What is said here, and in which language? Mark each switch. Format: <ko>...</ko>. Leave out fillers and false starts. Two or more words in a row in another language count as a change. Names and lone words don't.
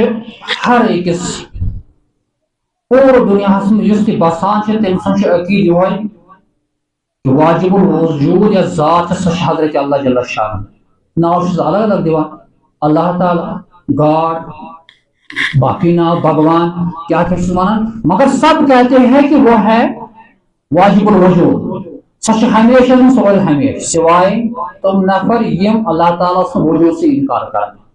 <ks>ہر أکِس پوٗرٕ دُنیاہس منٛز یُس تہِ بسان چھُ تٔمۍ سُنٛد چھُ عقیٖدٕ یِہوے کہ واجب الوجود یۄس ذات چھِ سۄ چھِ حضرت اللہ جل شان ناو چھُس الگ الگ دِوان اللہ تعالیٰ گاڈ باقی ناو بھگوان کیا چھُس ونان</ks> <ur>مگر سب کہتے ہیں کہ وہ ہے واجب الوجود</ur> <ks>سۄ چھِ ہمیشہ سۄ روزِ ہمیشہ سوائے تِم نفر یم اللہ تعالیٰ سُنٛد وجوٗد سے انکار کران</ks>